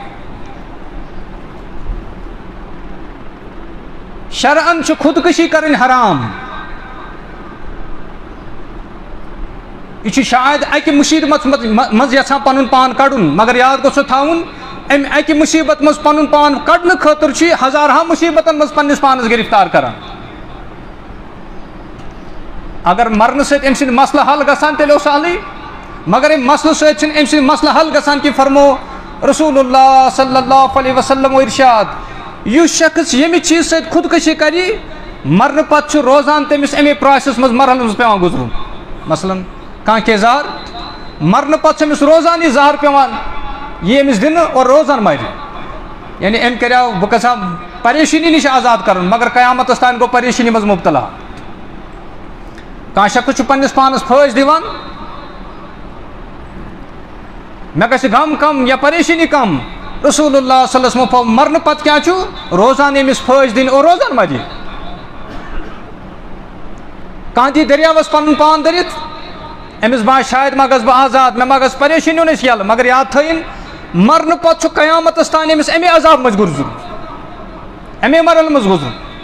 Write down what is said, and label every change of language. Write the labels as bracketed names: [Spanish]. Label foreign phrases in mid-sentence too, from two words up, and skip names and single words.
[Kashmiri] شرعن خودکشی کرن حرام یہ شاید اکہ مصیبت مز یژھان پنن پان کڑن مگر یاد گوٚژھو تھاوُن ام اکہ مصیبت مز پنن پان کڑنہٕ خاطر چھ ہزارہا مصیبتن مز پننس پانس گرفتار کران اگر مرنہ سۭتۍ ام سٕنٛدۍ مسلہٕ حل گژھان تیٚلہِ اوس سہلٕے مگر ام مسلہٕ سۭتۍ چھِنہٕ ام سٕنٛدۍ مسلہٕ حل گژھان کہ فرمو رسول اللہ [Arabic] صلی اللہ علیہ وسلم [Kashmiri] ارشاد یُس شخص ییٚمہِ چیٖز سۭتۍ خودکشی کری مرنہٕ پتہٕ چھُ روزان تٔمِس امی پراسس منٛز مرحلس منٛز پیوان گُزرُن مثلاً کانٛہہ کینٛہہ زہر مرنہٕ پتہٕ چھُ أمِس روزان یہِ زہر پیوان یہِ أمِس دِنہٕ اور روزان مرِ یعنی أمۍ کریو بہٕ گژھٕ ہا پریشٲنی نِش آزاد کرُن مگر قیامتس تانۍ گوٚو پریشٲنی منٛز مبتلا کانٛہہ شخص چھُ پننس پانس پھٲسۍ دِوان مےٚ گژھِ غم کم یا پریشٲنی کم رسول اللہ [Arabic] صلی اللہ علیہ وسلم [Kashmiri] مرنہ پتہ کیا چھُ روزان أمِس پھٲسۍ دِنۍ اور روزان مرِ کانٛہہ دی دریاوس پنُن پان دٔرِتھ أمِس باسہِ شاید ما گژھٕ بہٕ آزاد مےٚ ما گژھِ پریشٲنیو نِش یَلہٕ مگر یاد تھٲیِن مرنہٕ پتہٕ چھُ قیامتس تانۍ أمِس اَمے عذاب منٛز گُزرُن اَمے مرحلہٕ منٛز گُزرُن